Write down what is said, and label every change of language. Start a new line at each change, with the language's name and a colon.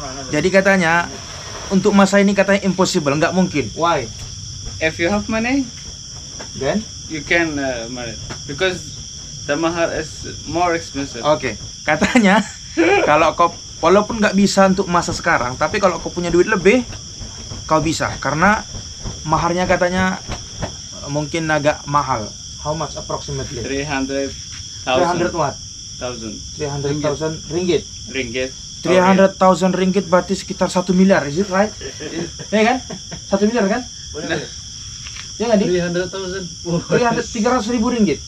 Indonesian: Jadi katanya untuk masa ini katanya impossible, nggak mungkin.
English: Why? If you have money, Then? you can marry because the mahar is more expensive.
Indonesian: Oke, katanya kalau kau walaupun nggak bisa untuk masa sekarang, tapi kalau kau punya duit lebih, kau bisa karena maharnya katanya mungkin agak mahal.
English: How much approximately? 300 what? 300,000 ringgit. Ringgit.
Indonesian: 300,000 ringgit berarti sekitar 1 miliar,
English: is it right?
Indonesian: Ya kan? 1 miliar kan? Ya nggak di? 300.000 ringgit.